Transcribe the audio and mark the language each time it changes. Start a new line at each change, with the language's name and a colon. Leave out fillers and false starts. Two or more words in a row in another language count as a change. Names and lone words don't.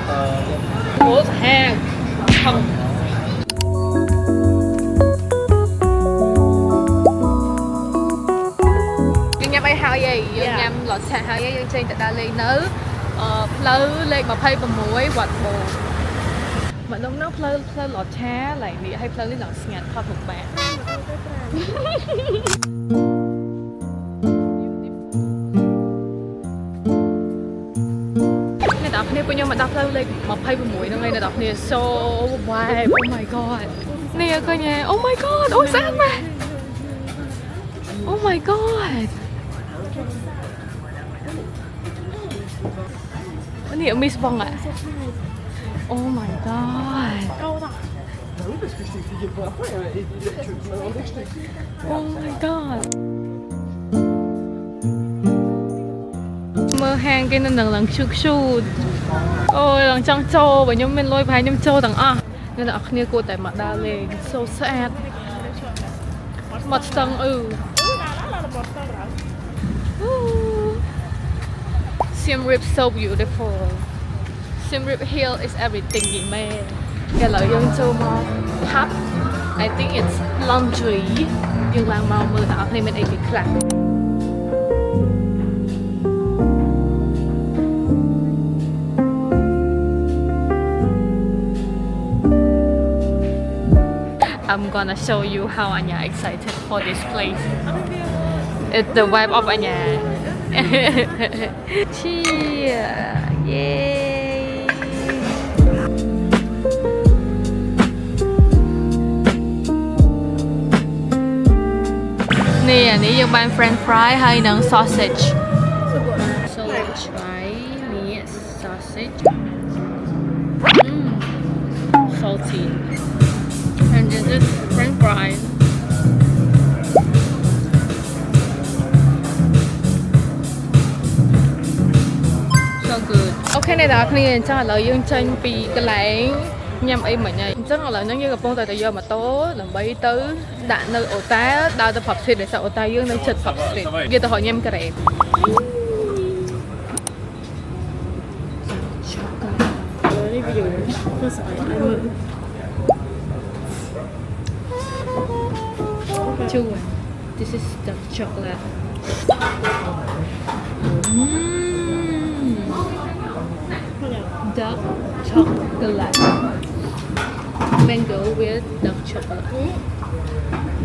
Khmer: អូសាហាវខំយើងញ៉ាំអីហើយយើងញ៉ាំលតឆាហើយយើងចេញទៅដើរលេងនៅផ្លូវលេខ26វត្តបូម្ដងនោះផ្លូវលតឆាឡើងនេះហើយផ្លូវនេះឡើងស្ងាត់ផុតមុខបាទ អ្នកទាំងគ្នាពួកខ្ញុំមកដល់ផ្លូវលេខ26ហ្នឹងហើយអ្នកទាំងគ្នា
English: so vibe oh my god
Khmer: នេះឃើញទេ
English: oh my god
Khmer: អូស្អាតម៉ែ
English: oh my god
Khmer: នេះមីស្បង
English: อ่ะ oh my god oh my god
Khmer: មើលហាងគេនៅនឹងឡើងខ្ជូតខ្ជូតអូយឡើងចង់ចូលបើខ្ញុំមានលុយប្រហែលខ្ញុំចូលទាំងអស់អ្នកនរគ្នាគួរតែមកដើរលេង so ស្អាតមកស្ទឹង
English: Siem Reap so beautiful Siem Reap Hill is everything យី
Khmer: មែនឥឡូវយើងចូលមក
English: pub I think it's laundry
Khmer: យើងឡើងមកមើលតើអត់មានអីគេខ្លះ
English: I'm gonna show you how Anya excited for this place. It's the vibe of Anya. Cheer! Yay!
Vietnamese: Nè, này
Khmer: យើងបាន
English: French fry
Khmer: ហើយនិង sausage.
English: So let's try the sausage. Salty. And this is French fries. So good.
Khmer: Okay អ្នកនរគ្នាអញ្ចឹងឥឡូវយើងចេញពីកន្លែងញ៉ាំអីមិញហើយអញ្ចឹងឥឡូវហ្នឹងយើងកំពុងតែយកម៉ូតូដើម្បីទៅដាក់នៅអូតែលដើរទៅ Pub Street ដែលអូតែលយើងនៅជិត Pub Street យើងទៅរកញ៉ាំការ៉េប នេះវាធ្វើស្អីឲ្យមើល
English: Two. This is dark chocolate. Dark chocolate. Mango with dark chocolate.